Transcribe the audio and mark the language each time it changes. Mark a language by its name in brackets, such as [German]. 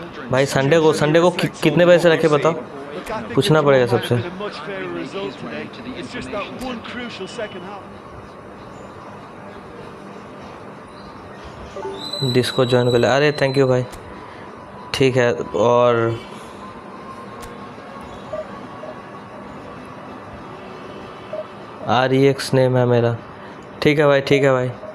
[Hindi] भाई संडे को कितने बजे से रखे बताओ, पूछना पड़ेगा सबसे। [English] A much fairer result today. It's just that one crucial second half. [Hindi] Disco join कर ले, अरे [English] thank you [Hindi] भाई, ठीक है। और REX नेम है मेरा, ठीक है भाई, ठीक है भाई।